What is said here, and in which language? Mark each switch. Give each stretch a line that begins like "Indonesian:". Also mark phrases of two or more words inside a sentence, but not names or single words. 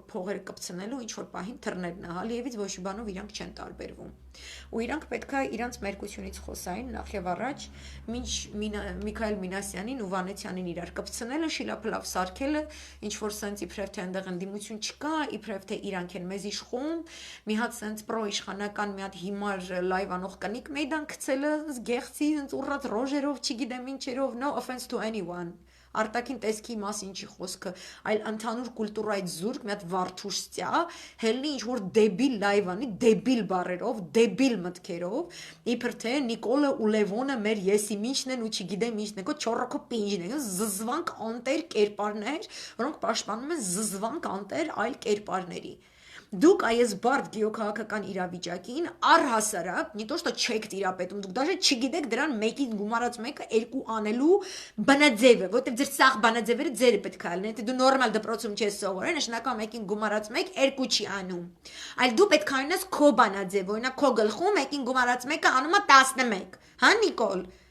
Armenian: փողեր կպցնելու, ինչ որ պահին թռներն է, Ալիևից ոչ մի բանով իրանք չեն տարբերվում։ Ու իրանք պետքա իրանք մերկությունից խոսային նախ եւ առաջ, մինչ Միքայել Մինասյանին ու Վանեցյանին իրար կպցնելը, շիլափլավ սարքելը, ինչ որ սենց իբրև թե այնտեղ ընդդիմություն չկա, իբրև թե իրանք են մեզ իշխում, մի հատ սենց պրո իշխանական մի հատ հիմար լայվ անող կնիկ մեյդան գցելը, գեղցի, սենց ուռած ռոժերով, չգիտեմ ինչերով,
English: no offense to anyone։
Armenian: Արտաքին տեսքի մասին չի խոսքը, այլ ընդհանուր կուլտուրայից զուրկ մի հատ վարդուշ ստյա, հելնի ինչ որ դեբիլ լայվանի, դեբիլ բառերով, դեբիլ մտքերով, իբր թե Նիկոլը ու Լևոնը մեր եսիմինչն են ու չգիտեմ ինչն են, քո չորոքո պինջն են, զզվանք անտեր կերպարներ, որոնք պաշտպանում են զզվանք անտեր այլ կերպարների։ Դուք այս բարդ գեոքաղաքական իրավիճակին առհասարակ,
Russian: не то что
Armenian: չեք տիրապետում, դուք даже չգիտեք դրան մեկին գումարած մեկը երկու անելու բանաձևը, որտեղ ձեր սաղ բանաձևերը ձերը պետք է լինեն, եթե դու նորմալ դպրոցում չես սովորել, նշանակում մեկին գումարած մեկ երկու չի անում։ Այլ դու պետք է անես քո բանաձև, օրինակ քո գլխում մեկին գումարած մեկը անում է 11, հա Նիկոլ։